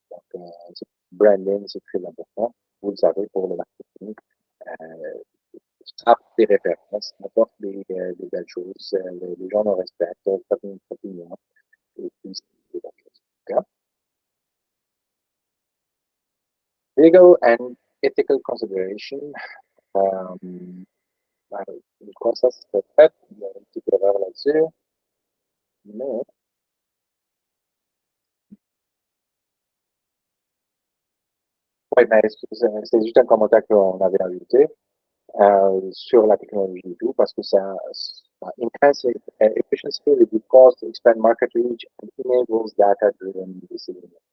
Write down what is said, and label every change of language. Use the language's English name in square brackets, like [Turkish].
[French] Donc, branding, c'est très important. Vous le savez pour le marketing. Ça apporte des références, ça apporte des belles choses. Les gens nous respectent, faites une opinion. Et puis, c'est des belles choses. Okay? [English] Legal and ethical consideration. [French] Je crois que ça, c'est fait. Il y a une petite erreur là-dessus. Mais, oui, mais c'est juste un commentaire qu'on avait ajouté sur la technologie et tout, parce que ça [English] enhance efficiency, reduce cost, expand market reach, and enables data-driven decision.